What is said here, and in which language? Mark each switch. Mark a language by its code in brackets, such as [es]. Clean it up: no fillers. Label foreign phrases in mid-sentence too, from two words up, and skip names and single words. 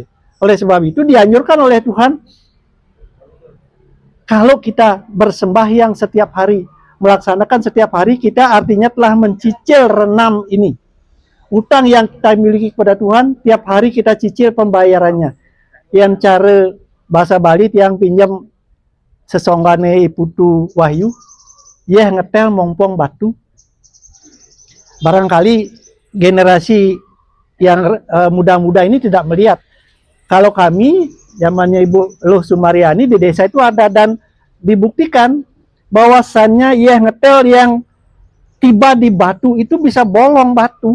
[id] Oleh sebab itu dianjurkan oleh Tuhan, kalau kita bersembahyang setiap hari, melaksanakan setiap hari, kita artinya telah mencicil renam ini. Utang yang kita miliki kepada Tuhan, tiap hari kita cicil pembayarannya. Yang cara bahasa Bali yang pinjam [ban] sesonggane iputu wahyu, ya ngetel mongpong batu. [id] Barangkali generasi yang muda-muda ini tidak melihat. Kalau kami, zamannya Ibu Luh Sumariani di desa itu ada dan dibuktikan bahwasannya [ban] ya ngetel [id] yang tiba di batu itu bisa bolong batu.